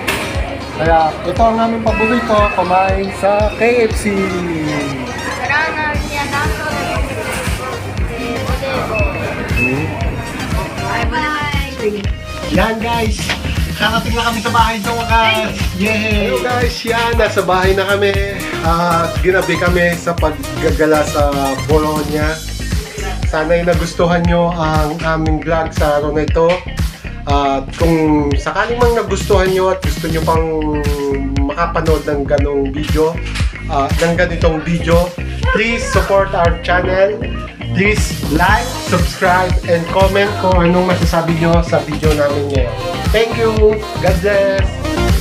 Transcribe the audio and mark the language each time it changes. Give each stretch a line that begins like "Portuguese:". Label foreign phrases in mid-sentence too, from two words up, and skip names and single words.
Filipino: Kaya ito ang aming paborito, kumain sa KFC.
Italian: Sarà una mia dato di potevo.
Filipino: Yan guys, karating na kami sa bahay sa wakas. Yay! Hello guys, yan, nasa bahay na kami. At ginabi kami sa paggagala sa Bologna. Sana'y nagustuhan nyo ang aming vlog sa araw na ito. At kung sakaling mang nagustuhan nyo at gusto nyo pang makapanood ng ganitong video,
English: please support our channel. Please like, subscribe, and comment
Filipino: kung anong masasabi nyo sa video namin ngayon.
English: Thank you! God bless!